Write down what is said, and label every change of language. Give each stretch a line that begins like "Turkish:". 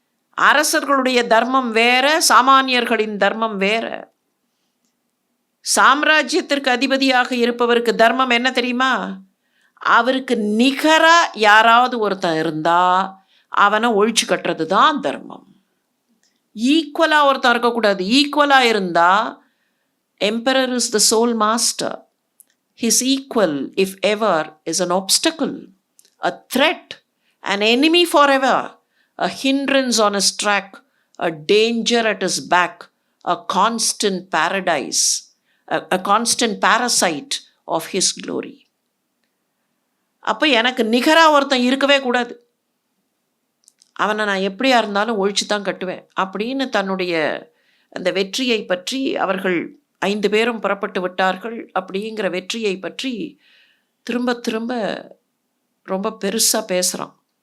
Tamil: அரசர்களுடைய தர்மம் வேற, சாமானியர்களின் தர்மம் வேற. சாம்ராஜ்யத்திற்கு அதிபதியாக இருப்பவருக்கு தர்மம் என்ன தெரியுமா? அவருக்கு நிகராக யாராவது ஒருத்தன் இருந்தா அவனை ஒழிச்சு கட்டுறது தான் தர்மம். ஈக்குவலாக ஒருத்தன் இருக்கக்கூடாது. ஈக்குவலாக இருந்தால்
English: emperor is the sole master. His equal, if ever, is an obstacle, a threat, an enemy forever, a hindrance on his track, a danger at his back, a constant paradise, a constant parasite of his glory.
Tamil: அப்போ எனக்கு நிகராக ஒருத்தன் இருக்கவே கூடாது, அவனை நான் எப்படியா இருந்தாலும் ஒழிச்சு தான் கட்டுவேன் அப்படின்னு தன்னுடைய அந்த வெற்றியை பற்றி அவர்கள் 5 பேரும் புறப்பட்டு விட்டார்கள். அப்படிங்கிற வெற்றியை பற்றி திரும்ப திரும்ப ரொம்ப பெருசாக பேசுகிறான்.